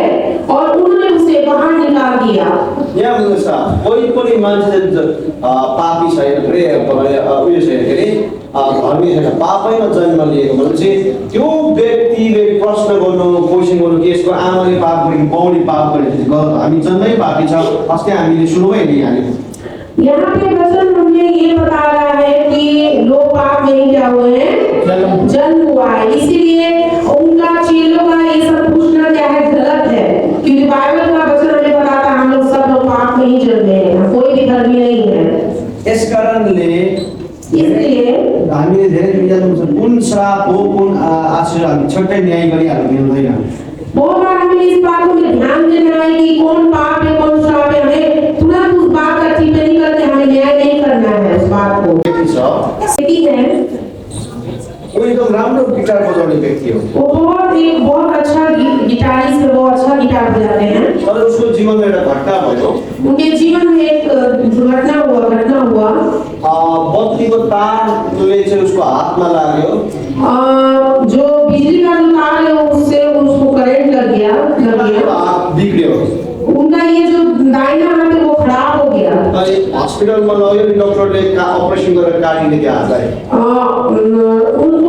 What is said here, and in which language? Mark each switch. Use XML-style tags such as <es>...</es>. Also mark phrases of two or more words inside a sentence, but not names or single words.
<hi>और उन्होंने उसे बाहर निकाल दिया।</hi> <ne>यहाँ भन्नुहोस् त, कोही पनि मान्छे पापी छैन रे, उयो छैन के अरे धर्मी छैन, पापैमा जन्म लिएको भनेपछि त्यो व्यक्तिले प्रश्न गर्नु, क्वेसन गर्नु कि यसको आमाले पाप गरेको, बाउले पाप गरेको गलत, हामी जन्मै पापी छ। अस्ति हामीले सुनौँ नि हाल्यौँ।</ne> <hi>यहाँ पे वचन हमें ये बता रहा है कि लोग पाप नहीं क्या हुए हैं, जन्म हुआ है। इसीलिए उनका चेलों का ये सब पूछना क्या है, गलत है, क्योंकि बाइबल का वचन हमें बताता है हम लोग सब लोग पाप में ही जन्मे हैं, कोई भी धर्मी नहीं है।</hi> <ne>यस कारणले</ne> <hi>इसलिए</hi> <ne>हामीले धेरै विचार कुन श्राप हो, कुन आशीष, हामी छट्टै न्याय गरिहाल्नु मिल्दैन।</ne> <hi>बहुत बार हमें इस बात को ध्यान देना है कि कौन पाप है कौन श्राप है, हमें तुरंत उस बात का टिप्पणी करके हमें न्याय नहीं करना है उस बात को।</hi> <ne>व्यक्ति छ,</ne> <hi>है</hi> <ne>वो एकदम राम्रो गिटार बजाउने व्यक्ति हो,</ne> <hi>वो बहुत अच्छा गिटारिस्ट है, वो अच्छा गिटार बजाते हैं।</hi> <ne>तर उसको जीवनमा एउटा घटना भयो।</ne> <hi>उनके जीवन में एक घटना हुआ।</hi> <ne>बत्तीको तारले चाहिँ उसको हातमा लाग्यो,</ne> <hi>जो बिजली का जो तार है उससे उसको करंट लग गया।</hi> <ne>हात बिग्रियो।</ne> <hi>उनका ये जो दाहिना हाथ है वो खराब हो गया।</hi> <ne>हस्पिटलमा लग्यो, डक्टरले अपरेसन गरेर काटिदियो त्यो हातलाई।</ne>